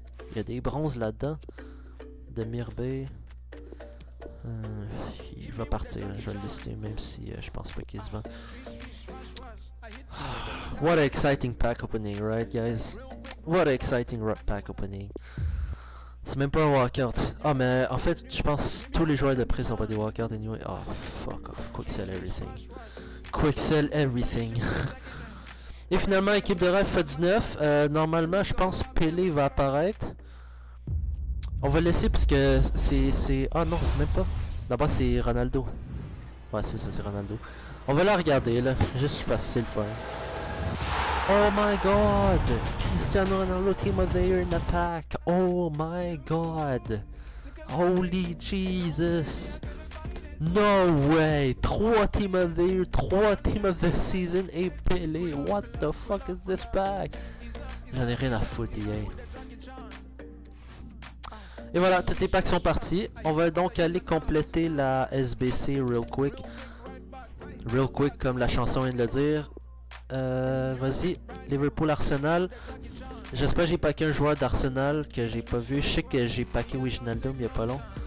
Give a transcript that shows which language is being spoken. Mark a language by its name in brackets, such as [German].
[French] Il y a des bronzes là-dedans. De Mirbé. Il va partir, je vais le lister, même si je pense pas qu'il se vend. [English] What an exciting pack opening, right guys? What an exciting pack opening. [French] C'est même pas un walkout. Ah, mais en fait, je pense que tous les joueurs de prêt sont pas des walkouts anyway. [English] Oh, fuck off. Quick sell everything. Quick sell everything. [French] Et finalement, équipe de rêve fait 19. Normalement, je pense Pelé va apparaître. On va le laisser parce que c'est... Ah non, même pas. D'abord, c'est Ronaldo. Ouais, c'est ça, c'est Ronaldo. On va la regarder, là. Juste parce que c'est le fun. [English] Oh my god! Cristiano Ronaldo Team of the Year in the pack! Oh my god! Holy Jesus! No way! 3 Team of the Year, 3 Team of the Season et Pelé! What the fuck is this pack? [French] J'en ai rien à foutre, EA. Et voilà, tous les packs sont partis. On va donc aller compléter la SBC [English] real quick. Real quick [French] comme la chanson vient de le dire. Vas-y, Liverpool Arsenal. J'espère que j'ai packé un joueur d'Arsenal que j'ai pas vu. Je sais que j'ai packé Wijnaldum il y a pas long.